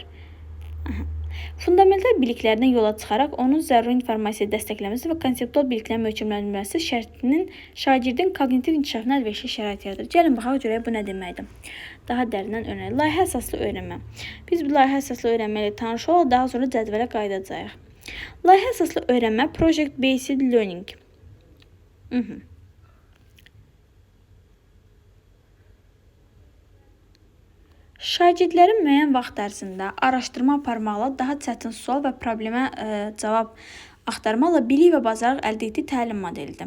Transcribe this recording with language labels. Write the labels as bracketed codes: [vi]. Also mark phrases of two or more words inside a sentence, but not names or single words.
[az] Fundamental biliklərdən yola çıxaraq onun zəruri informasiyaya dəstəkləməsi və konseptual biliklərin möhkəmləndirilməsi şagirdin kognitiv inkişafına əlverişli şərait yaradır. Gəlin baxaq görək bu nə deməkdir. Daha dərindən öyrənək. Layihə əsaslı öyrənmə. Biz bu layihə əsaslı öyrənmə ilə tanış olaq, daha sonra cədvələ qayıdacağıq. Layihə əsaslı öyrənmə, [en] project based learning. [az] Şagirdlərin müəyyən vaxt ərzində araşdırma aparmaqla, daha çətin sual və problemə cavab axtarmaqla bilik və bacarıq əldə etdiyi təlim modelidir.